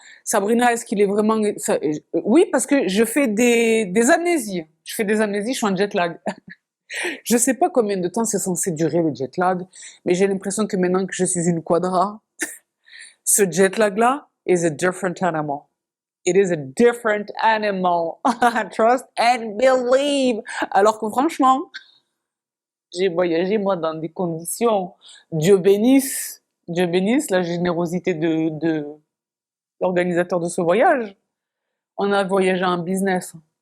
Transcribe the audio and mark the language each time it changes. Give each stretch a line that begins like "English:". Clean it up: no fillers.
French: Sabrina, est-ce qu'il est vraiment... oui, parce que je fais des amnésies. Je fais des amnésies, je suis en jet lag. Je sais pas combien de temps c'est censé durer le jet lag, mais j'ai l'impression que maintenant que je suis une quadra, ce jet lag-là
English: is a different animal. It is a different animal. Trust and believe.
French: Alors que franchement, j'ai voyagé, moi, dans des conditions, Dieu bénisse la générosité de l'organisateur de ce voyage. On a voyagé en business.